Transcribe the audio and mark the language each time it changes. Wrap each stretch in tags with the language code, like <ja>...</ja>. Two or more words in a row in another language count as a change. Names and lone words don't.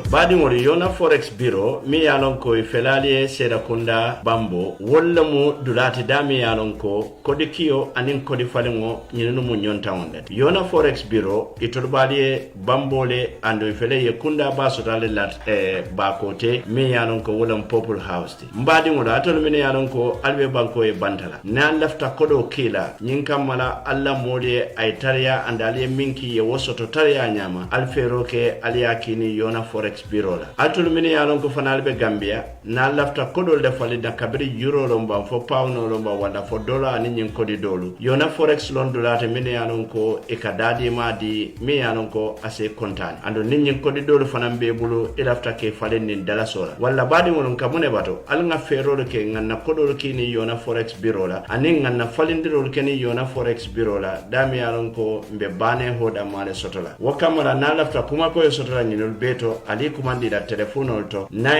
<man>Badimori Yona Forex Bureau mi yalon ko felali seda kunda bambo walla mu dulati dami yalon ko kodi kiyo anin kodi falingo nyinu mu nyonta wonde. Yona Forex Bureau iturbali bambole ando fele ye kunda basotale lat bakote mi yalon ko wolam Purple House. Mbadimori atol mi yalon ko albe banko e bantala. Nan lafta kodo kila nyinka mala alla modi ay tariya andali minki ye wosoto tariya nyama alfero ke aliyakini Yona Forex Bureau la atul mini yalon ko fanal be Gambia na lafta kodol de fali da kabiri euro lomba fo pound lomba wala fo dollar ani nyin kodi dolu Yona Forex londo late mini yalon ko e kadadi madi mi yalon ko ase kontan ando nyin kodi dolu fanam be bulu e lafta ke fali nin dala sola wala badi won kamune bato al nga ferolo ke nganna kodol kini Yona Forex Bureau la ani nganna falindirol keni Yona Forex Bureau la dami yalon ko mbe bane hoda male sotola wakamara na lafta kuma ko sotola nyinol beto ali kumandi da telefono to</man>